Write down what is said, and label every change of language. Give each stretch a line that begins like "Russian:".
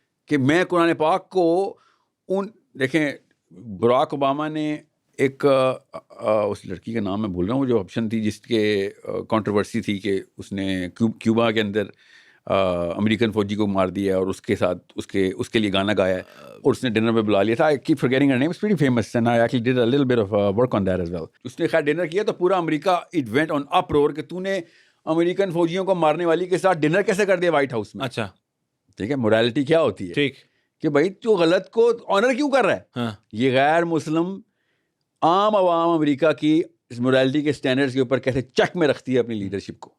Urdu: کہ میں قرآن پاک کو دیکھیں براک اوباما نے ایک اس لڑکی کا نام میں بھول رہا ہوں, جو آپشن تھی جس کے کنٹروورسی تھی کہ اس نے کیوبا کے اندر امریکن فوجی کو مار دیا اور اس کے ساتھ اس کے لیے گانا گایا ہے اور اس نے ڈنر پہ بلا لیا تھا.
English: I keep forgetting her name. It's pretty famous and I actually did a little bit of work on that as well.
Urdu: اس نے خیر ڈنر کیا تو پورا امریکہ
English: it went on uproar
Urdu: کہ تو نے امریکن فوجیوں کو مارنے والی کے ساتھ ڈنر کیسے کر دیا وائٹ ہاؤس میں. اچھا, ٹھیک ہے, مورالٹی کیا ہوتی ہے ٹھیک, کہ بھائی جو غلط کو آنر کیوں کر رہا ہے. ہاں یہ غیر مسلم عام عوام امریکہ کی اس مورالٹی کے سٹینڈرڈز کے اوپر کیسے چک میں رکھتی ہے اپنی لیڈرشپ کو,